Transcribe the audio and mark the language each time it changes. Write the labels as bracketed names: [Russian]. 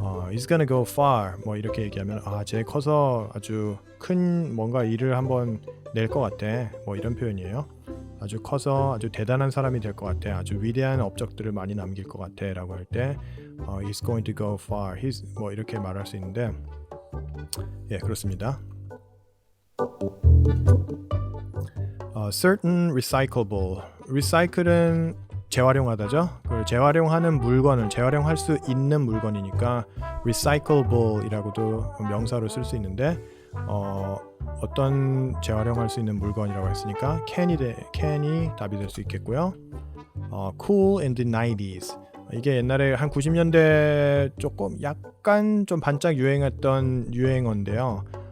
[English] He's gonna go far, [Korean] 뭐 이렇게 얘기하면 쟤 커서 아주 큰 뭔가 일을 한번 낼 것 같아, 뭐 이런 표현이에요. 아주 커서 아주 대단한 사람이 될 것 같아, 아주 위대한 업적들을 많이 남길 것 같아 라고 할 때 [English] He's going to go far, He's [Korean] 뭐 이렇게 말할 수 있는데, 예, 그렇습니다. [English] Certain recyclable, recycle은 [Korean] 재활용하다죠. 그 재활용하는 물건을 재활용할 수 있는 물건이니까 recyclable이라고도 명사로 쓸 수 있는데, 어떤 재활용할 수 있는 물건이라고 했으니까 can이 답이 될 수 있겠고요. [English] Cool in the 90s, [Korean] 이게 옛날에 한 90년대 조금 약간 좀 반짝 유행했던 유행어인데요.